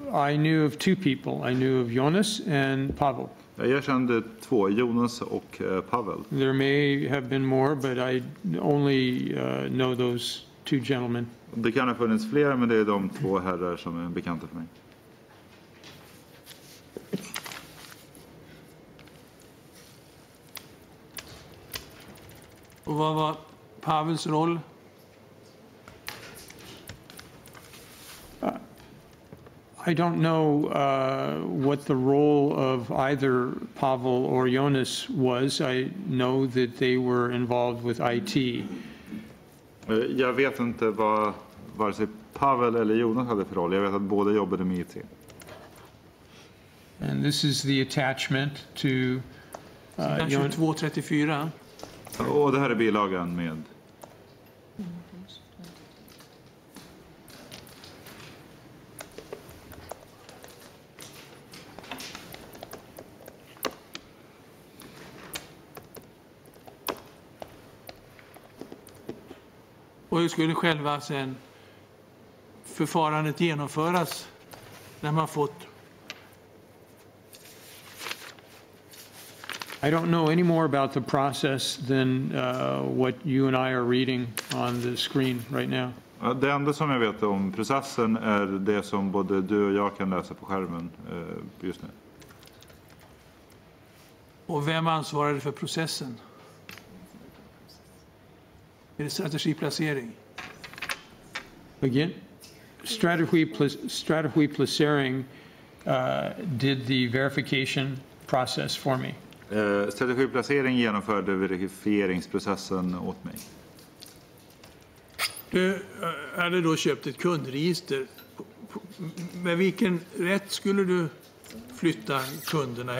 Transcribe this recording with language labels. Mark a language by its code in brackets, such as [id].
[en] I knew of two people. I knew of Jonas and Pavel. [sv] Jag kände två, Jonas och Pavel. [en] There may have been more, but I only know those two gentlemen. [sv] Det kan ha funnits fler, men det är de två herrar som är bekanta för mig. Och vad var Pavels roll? [en] I don't know what the role of either Pavel or Jonas was. I know that they were involved with IT. [sv] Jag vet inte vad vare sig Pavel eller Jonas hade för roll. Jag vet att båda jobbade med IT. [en] And this is the attachment to 2234. [sv] Och det här är bilagan med. Och hur skulle själva sen förfarandet genomföras när man fått? [en] I don't know any more about the process than what you and I are reading on the screen right now. [sv] Det enda som jag vet om processen är det som både du och jag kan läsa på skärmen just nu. Och vem ansvarade för processen? Är det strategiplacering? [en] Again, strategy placering did the verification process for me. [sv] Strategiplacering genomförde verifieringsprocessen åt mig. Du hade då köpt ett kundregister. Med vilken rätt skulle du flytta kunderna?